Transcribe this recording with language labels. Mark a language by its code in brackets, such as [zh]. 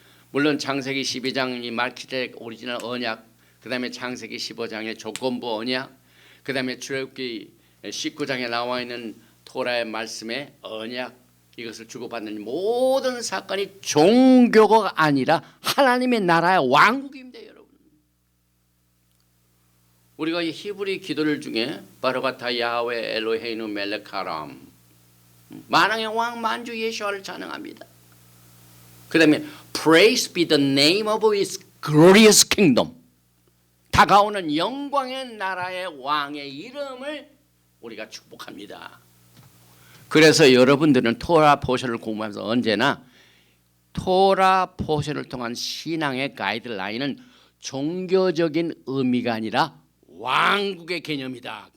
[ko] 물론 창세기 12장 이 말기제덱 오리지널 언약, 그 다음에 창세기 15장의 조건부 언약, 그 다음에 출애굽기 19장에 나와 있는 토라의 말씀의 언약, 이것을 주고받는 모든 사건이 종교가 아니라 하나님의 나라의 왕국입니다. 여러분. 우리가 이 히브리 기도를 중에 [he] 바로가타 야훼 엘로헤이누 멜레카람 [ko] 만왕의 왕 만주 예수와를 찬양합니다. 그 다음에 [en] Praise be the name of his glorious kingdom. [ko] 다가오는 영광의 나라의 왕의 이름을 우리가 축복합니다. 그래서 여러분들은 토라 포션을 공부하면서 언제나 토라 포션을 통한 신앙의 가이드라인은 종교적인 의미가 아니라 왕국의 개념이다.